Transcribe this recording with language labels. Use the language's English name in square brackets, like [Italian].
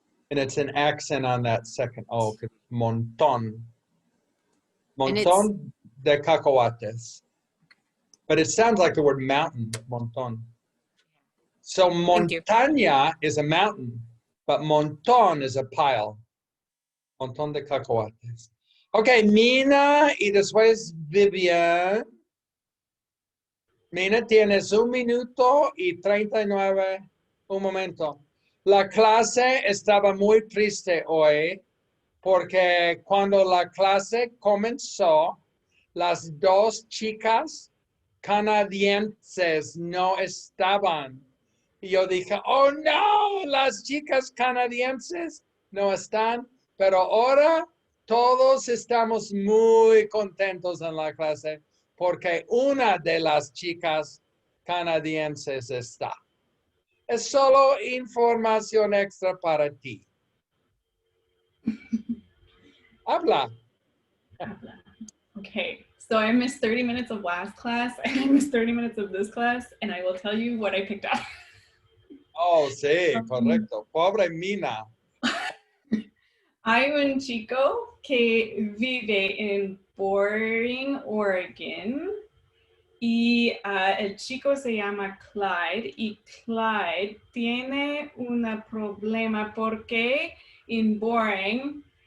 [English] And it's an accent on that second O, because monton. [Spanish] Monton de cacahuates. [English] But it sounds like the word mountain, monton. So montaña is a mountain, but monton is a pile. [Spanish] Montón de cacahuates. Okay, Mina y después Vivian. Mina, tienes 1 minuto y 39. Un momento. La clase estaba muy triste hoy porque cuando la clase comenzó, las dos chicas canadienses no estaban. Y yo dije, oh no, las chicas canadienses no están, pero ahora todos estamos muy contentos en la clase porque una de las chicas canadienses está. Es solo información extra para ti. Habla. [English] Okay, so I missed 30 minutes of last class and I missed 30 minutes of this class, and I will tell you what I picked up. [Spanish] Oh, sí, correcto. Pobre Mina. Hay un chico que vive en Boring, Oregon, y el chico se llama Clyde, y Clyde tiene un problema porque en Boring